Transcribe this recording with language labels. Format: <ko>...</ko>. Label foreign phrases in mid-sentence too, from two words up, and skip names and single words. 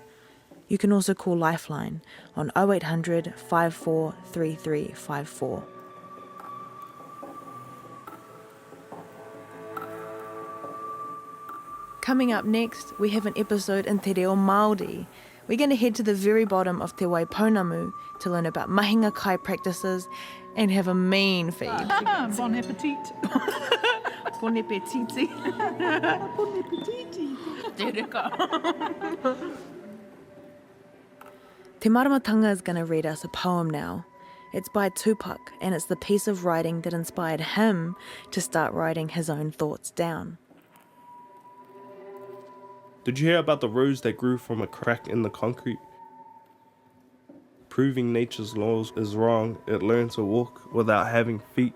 <en>You can also call Lifeline on 0800 543354. Coming up next, we have an episode in</en> <mi>Te Reo Māori.</mi> <en>We're going to head to the very bottom of Te Waipounamu to learn about</en> <mi>mahinga kai</mi> <en>practices and have a mean feed.</en> <fr>Bon appetit. Bon appetiti. Bon appetiti.</fr> <mi>Te reka.</mi> <en>Te Maramatanga is going to read us a poem now. It's by Tupac, and it's the piece of writing that inspired him to start writing his own thoughts down. Did you hear about the rose that grew from a crack in the concrete? Proving nature's laws is wrong, it learned to walk without having feet.</en>